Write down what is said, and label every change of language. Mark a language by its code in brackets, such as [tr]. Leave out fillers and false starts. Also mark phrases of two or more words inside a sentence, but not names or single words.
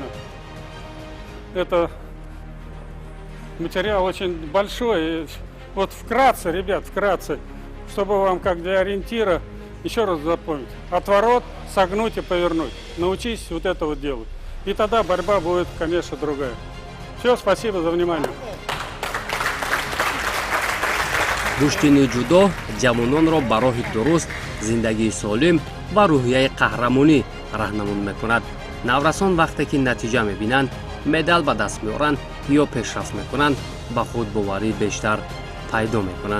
[ru] Это материал очень большой. И вот вкратце, ребят, вкратце, чтобы вам как для ориентира, еще раз запомнить. Отворот, согнуть и повернуть. Научись вот это вот делать. И тогда борьба будет, конечно, другая. Все, спасибо за внимание. [tg] куштини ҷудо ҷавононро ба роҳи дуруст, зиндагии солим ва рӯҳияи қаҳрамонӣ раҳнамун мекунад. наврасон вақте ки натиҷа мебинанд, медал ба даст меоранд ё пешрафт мекунанд, ба худ боварӣ бештар пайдо мекунанд.